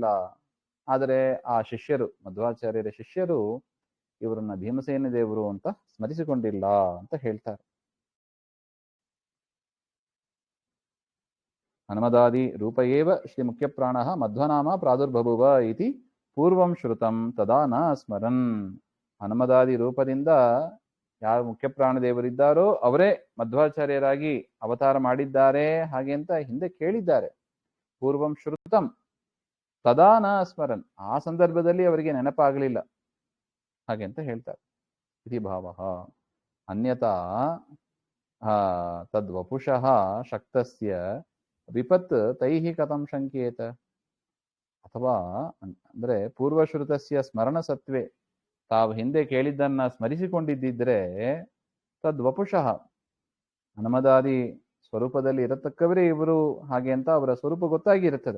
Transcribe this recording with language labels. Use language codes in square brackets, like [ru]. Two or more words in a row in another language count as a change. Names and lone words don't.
[kn] ಆದರೆ ಆ ಶಿಷ್ಯರು, ಮಧ್ವಾಚಾರ್ಯರ ಶಿಷ್ಯರು ಇವರನ್ನ ಭೀಮಸೇನ ದೇವರು ಅಂತ ಸ್ಮರಿಸಿಕೊಂಡಿಲ್ಲ ಅಂತ ಹೇಳ್ತಾರೆ. [sa] ಹನುಮದಾದಿ ರೂಪ ಏವ ಶ್ರೀ ಮುಖ್ಯ ಪ್ರಾಣ ಮಧ್ವನಾಮ ಪ್ರಾದುರ್ಬಭುವ ಇತಿ ಪೂರ್ವಂ ಶ್ರುತಂ ತದಾ ನ ಸ್ಮರನ್. [kn] ಹನುಮದಾದಿ ರೂಪದಿಂದ ಯಾರು ಮುಖ್ಯ ಪ್ರಾಣದೇವರಿದ್ದಾರೋ ಅವರೇ ಮಧ್ವಾಚಾರ್ಯರಾಗಿ ಅವತಾರ ಮಾಡಿದ್ದಾರೆ ಹಾಗೆ ಅಂತ ಹಿಂದೆ ಕೇಳಿದ್ದಾರೆ. [sa] ಪೂರ್ವಂ ಶ್ರುತಂ ತದಾ ನ ಸ್ಮರನ್. [kn] ಆ ಸಂದರ್ಭದಲ್ಲಿ ಅವರಿಗೆ ನೆನಪಾಗಲಿಲ್ಲ ಹಾಗೆ ಅಂತ ಹೇಳ್ತಾರೆ. [sa] ಇತಿ ಭಾವ. ಅನ್ಯತಾ ತದ್ವಪುಷಃ ಶಕ್ತಸ್ಯ ವಿಪತ್ ತೈಹಿ ಕಥಂ ಶಂಕೇತ. [kn] ಅಥವಾ ಅಂದ್ರೆ [sa] ಪೂರ್ವಶ್ರುತಸ್ಯ ಸ್ಮರಣ ಸತ್ವೇ, [kn] ತಾವು ಹಿಂದೆ ಕೇಳಿದ್ದನ್ನ ಸ್ಮರಿಸಿಕೊಂಡಿದ್ದಿದ್ರೆ ತದ್ವಪುಷಃ ಹನುಮದಾದಿ ಸ್ವರೂಪದಲ್ಲಿ ಇರತಕ್ಕವರೇ ಇವರು ಹಾಗೆ ಅಂತ ಅವರ ಸ್ವರೂಪ ಗೊತ್ತಾಗಿರುತ್ತದೆ.